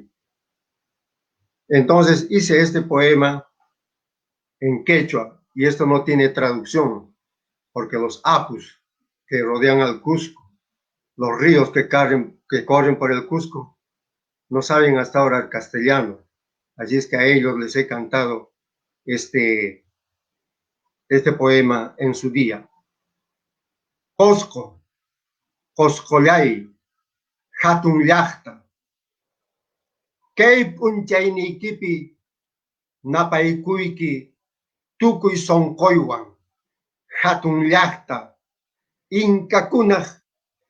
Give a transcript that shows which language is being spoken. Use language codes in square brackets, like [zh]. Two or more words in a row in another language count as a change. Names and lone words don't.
[es] Entonces hice este poema en quechua, y esto no tiene traducción, porque los apus que rodean al Cusco, los ríos que corren por el Cusco, no saben hasta ahora el castellano. Así es que a ellos les he cantado este poema en su día. [qu] Cosco, Coscolay, Hatun Llaqta, Kay punchaynikipi napaykuyki tukuy sonqoywan, Hatun Llaqta, Inkakunaq